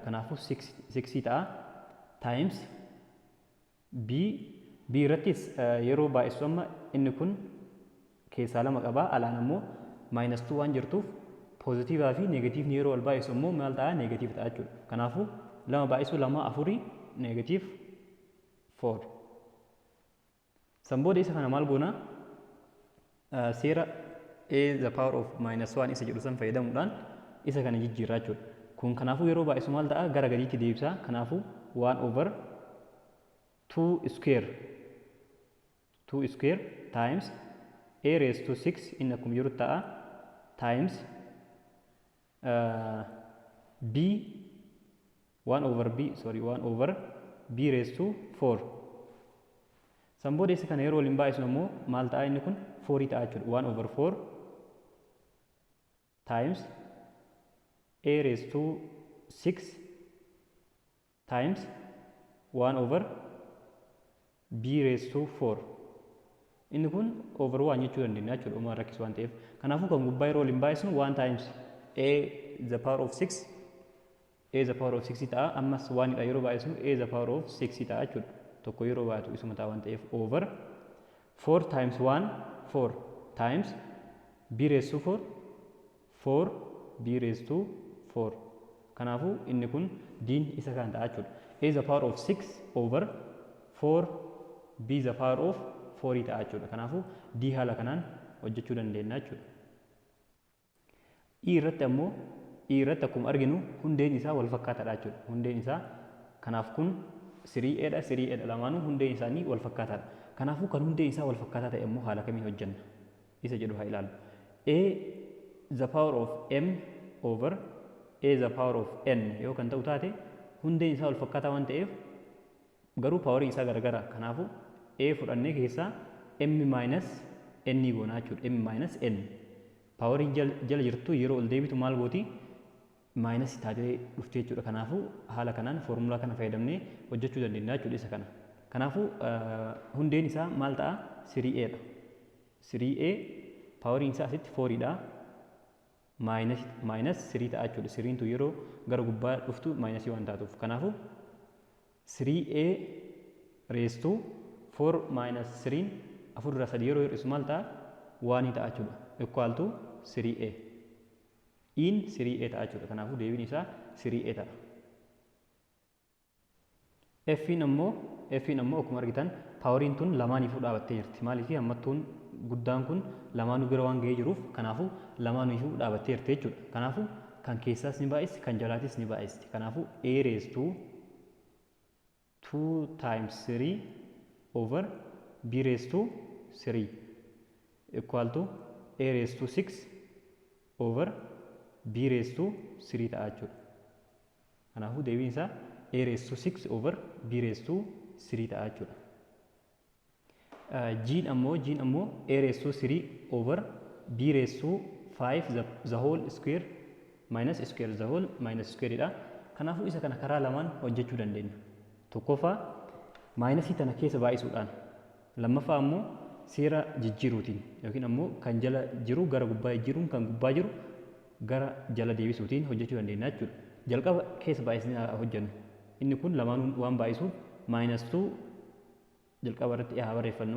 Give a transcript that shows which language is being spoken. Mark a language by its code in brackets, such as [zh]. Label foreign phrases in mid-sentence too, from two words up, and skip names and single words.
[om] Kanaafuu 6 ta'a [en] times b [om] irrattis yeroo baay'isu amma inni kun keessaa lama qabaa alaan ammoo minus 2 waan jirtuuf poozitiivaa fi neegatiivni yeroo wal baay'isu ammoo maal ta'a neegatiiv ta'a jechuudha. Kanaafuu lama baay'isu lama afurii neegatiiv 4. Sanbooda isa kana maal goona seera [en] a the power of minus 1 [om] isa jedhu san fayyadamuudhaan isa kana jijjiirraa jechuudha. Kun kanaafuu yeroo baay'isu maal ta'a gara gadiitti deebisa. [en] Kanaafuu 1 over 2 square times a raised to 6 [om] inni akkuma jiru ta'a [en] times b 1 over b raised to 4. [om] Sanbooda isa kana yeroo waliin baay'isnu ammoo maal ta'a inni kun 4 ta'a jechuudha. [en] 1 over 4 times a raised to 6 times 1 over b raised to 4. [om] Inni kun over 1 jechuu dandeenya jechuudha. Uumaa rakkisu waan ta'eef. Kanaafuu kan gubbaa yeroo waliin baay'isnu [en] 1 times a the power of 6 [om] ta'a. Ammas 1 dha yeroo baay'isnu [en] a the power of 6 [om] ta'a jechuudha. Tokko yeroo baay'atu isuma ta'a waan ta'eef [en] over 4 times 1 4 times b raised to 4 b raised to 4. [om] Kanaafuu inni kun diin isa kan ta'a jechuudha. [en] A the power of 6 over 4 b the power of 4 [om] ta'a jechuudha. Kanaafuu d haala kanaan hojjechuu dandeenya jechuudha. E irratti akkuma arginu hundeen isaa wal fakkaataadha jechuudha. Hundeen isaa kanaaf kun 3a dha lamaanuu hundeen isaanii wal fakkaataadha. Kanaafuu kan hundeen isaa wal fakkaataa ta'e immoo haala kamiin hojjenna isa jedhu haa ilaallu. [en] A the power of m over a the power of n [om] yoo kan ta'u taate hundeen isaa wal fakkaataa waan ta'eef garuu paawarii isaa garagara. Kanaafuu a fudhannee keessaa [en] m minus n [om] goonaa jechuudha. [en] M minus n [om] paawarii jala jirtu yeroo ol deebitu maal gooti minus taatee dhufte jechuudha. Kanaafuu haala kanaan foormulaa kana fayyadamnee hojjechuu dandeenya jechuudha isa kana. Kanaafuu hundeen isaa maal ta'a 3a dha. 3a paawariin isaa asitti 4 dha. Minus 3 ta'a jechuudha. 3 tu yeroo gara gubbaa dhuftu minusii waan taatuuf. Kanaafuu [en] 3a raised to 4 minus 3 [om] afur irraa 3 yeroo hir'isu maal ta'a 1 ta'a jechuudha. [en] Equal to 3a. [om] In 3a ta'a jechuudha. Kanaafuu deebiin isaa 3a ta'a. F'n ammoo akkuma argitan paawariin tun lamaaniifuu dhaabattee jirti. Maaliif hammattuun guddaan kun lamaanuu bira waan ga'ee jiruuf kanaafuu lamaaniifuu dhaabattee jirti jechuudha. Kanaafuu kan keessaas ni baay'isti kan jalaatis ni baay'isti. [en] Kanaafuu a raised to 2 times 3 over b raised to 3 equal to a raised to 6 over b raised to 3 [om] ta'a jechuudha. Kanaafuu deebiin isaa [en] a raised to 6 over b raised to 3 [om] ta'a jechuudha. G'n ammoo [en] a raised to 3 over b raised to 5 the whole square minus square the whole minus square dha. [om] Kanaafuu isa kana karaa lamaan hojjechuu dandeenya. Tokkoffaa maayinasii tana keessa baay'isuudhaan, lammaffaa ammoo seera jijjiiruutiin yookiin ammoo kan jala jiru gara gubbaa jijjiiruun kan gubbaa jiru gara jala deebisuutiin hojjechuu dandeenya jechuudha. Jalqaba keessa baay'isnee hojjennu. Inni kun lamaanuu waan baay'isuuf -2 jalqaba irratti haa barreeffannu.